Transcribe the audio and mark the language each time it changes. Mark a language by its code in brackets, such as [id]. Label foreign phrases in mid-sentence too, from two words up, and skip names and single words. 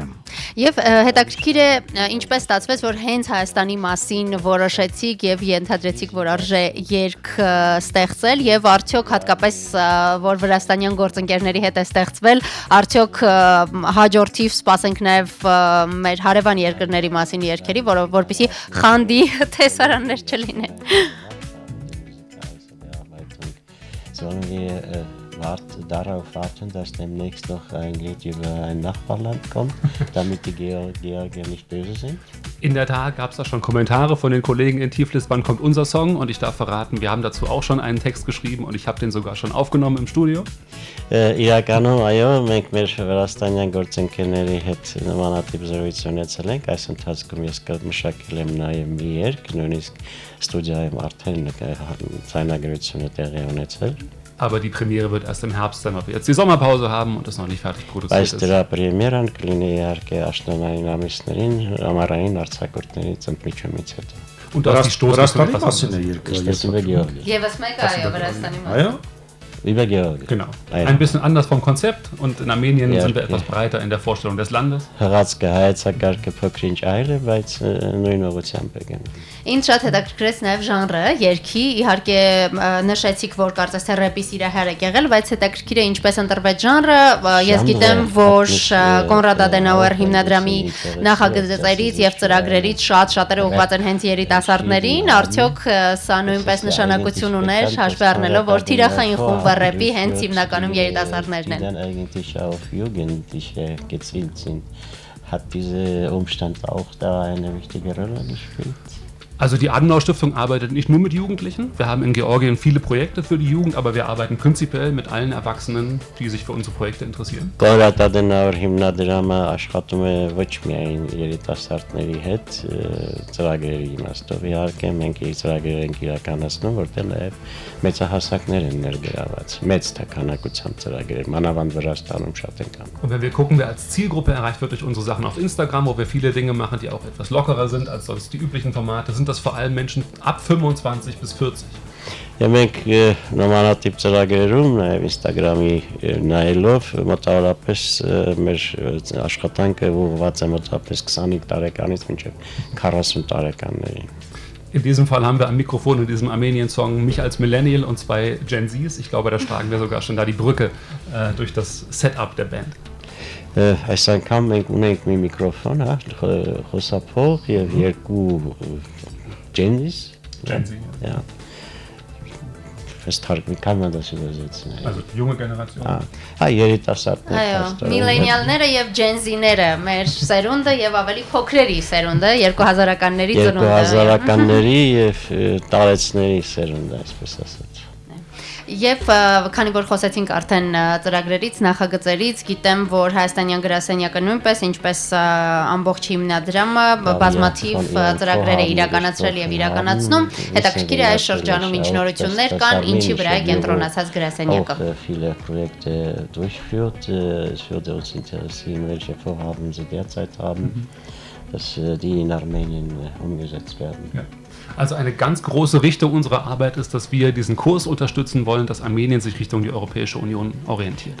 [hy] Եվ հետաքրքիր է ինչպես ստացվեց, որ հենց Հայաստանի մասին որոշեցիք եւ ենթադրեցիք, որ արժե երգ ստեղծել եւ արդյոք հատկապես որ վրաստանյան գործընկերների հետ է ստեղծվել, արդյոք հաջորդիվ սպասենք նաեւ մեր հարևան երկրների մասին երգերի, որպեսզի խանդի տեսարաններ չլինեն։ [de] sollen wir darauf warten, dass demnächst noch ein Lied über ein Nachbarland kommt, damit die Georgier nicht böse sind? In der Tat gab es da schon Kommentare von den Kollegen in Tiflis, wann kommt unser Song? Und ich darf verraten, wir haben dazu auch schon einen Text geschrieben und ich habe den sogar schon aufgenommen im Studio. [hy] Իրականում այո, մենք մեր վրաստանյան գործընկերների հետ նմանատիպ զրույց ունեցել ենք, այս ընթացքում ես մշակել եմ նաև մի երգ, նույնիսկ ստուդիայում արդեն ձայնագրությունը տեղի ունեցել։ [de] Aber die Premiere wird erst im Herbst sein, weil wir jetzt die Sommerpause haben und das noch nicht fertig produziert ist. [hy] Այս դրա պրեմիերան կլինի իհարկե աշնանային ամիսներին, ամառային արձակուրդների ծննդմիջումից հետո։ [de] Und das ist die [hy] Վրաստանի մասին է երկը։ Եվս մեկը այո, Վրաստանի մասին։ Այո։ [de] Genau. Ein bisschen anders vom Konzept und in Armenien sind wir etwas breiter in der Vorstellung des Landes. [hy] Ինձ շատ հետաքրքրեց նաև ժանրը, երգի, իհարկե նշեցիք, որ կարծես թե рэպի սիրահար եք եղել, բայց հետաքրքիր է ինչպես ընտրվեց ժանրը, ես գիտեմ, որ Կոնրադ Ադենաուեր հիմնադրամի նախագծերից եւ ծրագրերից շատերը ուղղված են հենց երիտասարդներին, արդյոք սա նույնպես նշանակություն ուներ, հաշվի առնելով, որ թիրախային խումբը рэպի հենց հիմնականում երիտասարդներն են։ [de] Hat dieser Umstand auch da eine wichtige Rolle gespielt? Also die Adenauer-Stiftung arbeitet nicht nur mit Jugendlichen. Wir haben in Georgien viele Projekte für die Jugend, aber wir arbeiten prinzipiell mit allen Erwachsenen, die sich für unsere Projekte interessieren. [hy] Կոնրադ Ադենաուեր հիմնադրամը աշխատում է ոչ միայն երիտասարդների հետ ծրագրերի իմաստով, իհարկե մենք իր ծրագրեր ենք իրականացնում, որտեղ նաև մեծահասակներ են ներգրաված, մեծ թականակությամբ ծրագրեր, մանավանդ Վրաստանում շատ են կան։ [de] Und wenn wir gucken, wer als Zielgruppe erreicht wird durch unsere Sachen auf Instagram, wo wir viele Dinge machen, die auch etwas lockerer sind als sonst die üblichen Formate, sind das vor allem Menschen ab 25 bis 40. [hy] Եվ մենք նմանատիպ ծրագրերում նաև Instagram-ի նայելով մոտավորապես մեր աշխատանքը ուղղված է մոտավորապես 25 տարեկանից մինչև 40 տարեկաններին։ [de] In diesem Fall haben wir am Mikrofon in diesem Armenien-Song mich als Millennial und zwei Gen Zs. Ich glaube, da schlagen wir sogar schon da die Brücke durch das Setup der Band. [hy] Այս անգամ մենք ունենք մի միկրոֆոն, խոսափող եւ երկու Gen Z. [de] Ja. Kann man das übersetzen? Also junge Generation. [hy] երիտասարդներ։ Այո, միլենիալները եւ Gen Z-ները, մեր սերունդը եւ ավելի փոքրերի սերունդը, 2000-ականների ծնունդը։ 2000-ականների եւ տարեցների սերունդը, այսպես ասած։ Եվ քանի որ խոսեցինք արդեն ծրագրերից, նախագծերից, գիտեմ, որ Հայաստանյան գրասենյակը նույնպես, ինչպես ամբողջ հիմնադրամը, բազմաթիվ ծրագրեր է իրականացրել եւ իրականացնում։ Հետաքրքիր է այս շրջանում ինչ նորություններ կան, ինչի վրա է կենտրոնացած գրասենյակը։ Viele Projekte durchführt, es würde uns interessieren, welche Vorhaben Sie derzeit haben, dass die in Armenien umgesetzt werden. Ja. Also eine ganz große Richtung unserer Arbeit ist, dass wir diesen Kurs unterstützen wollen, dass Armenien sich Richtung die Europäische Union orientiert.